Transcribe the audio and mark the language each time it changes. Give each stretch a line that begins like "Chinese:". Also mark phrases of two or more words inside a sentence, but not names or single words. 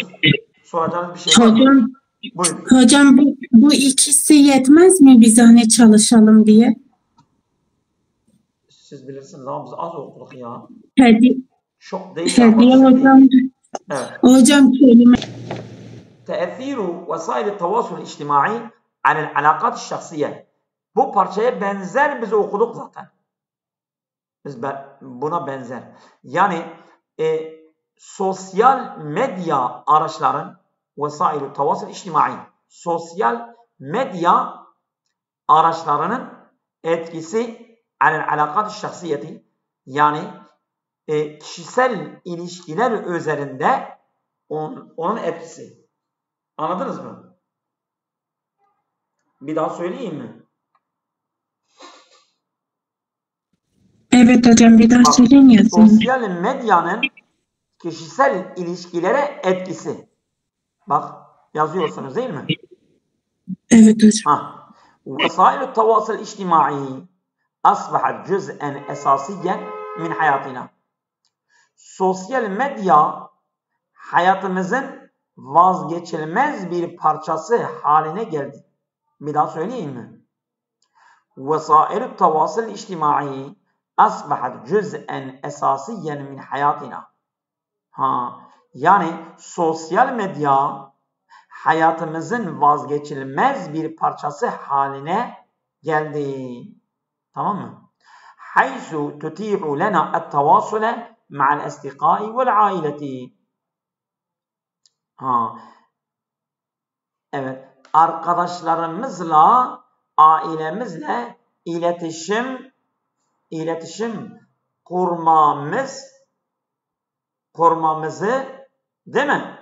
Turkish: Soracağınız bir şey var mı? Buyurun. Hocam bu ikisi yetmez mi biz hani çalışalım diye? Siz bilirsiniz ama biz az okuduk ya. Çok değil. Hediye hocam. Evet. Hocam kelime.
Arabic: تأثير وسائل التواصل الاجتماعي على العلاقات الشخصية.
Turkish: Bu parçaya benzer biz okuduk zaten. Buna benzer. Yani sosyal medya araçların
Arabic: وسائل التواصل الاجتماعي
Turkish: sosyal medya araçlarının etkisi
Arabic: على العلاقات الشخصية
Turkish: yani kişisel ilişkiler üzerinde onun etkisi. Anladınız mı? Bir daha söyleyeyim mi? Evet hocam bir daha söyleyin yazın. Sosyal medyanın kişisel ilişkilere etkisi. Bak yazıyorsunuz değil mi? Evet hocam.
Arabic: وسائل التواصل الاجتماعي أصبحت جزءا أساسيا من حياتنا.
Turkish: Sosyal medya hayatımızın vazgeçilmez bir parçası haline geldi. Bir daha söyleyeyim mi?
Arabic: وسائل التواصل الاجتماعي أصبحت جزءا أساسيا من حياتنا.
Turkish: Yani sosyal medya hayatımızın vazgeçilmez bir parçası haline geldi. Tamam mı?
Arabic: حيث تتيح لنا التواصل مع الأصدقاء والعائلة.
Turkish: Evet, arkadaşlarımızla, ailemizle iletişim kurmamızı değil mi?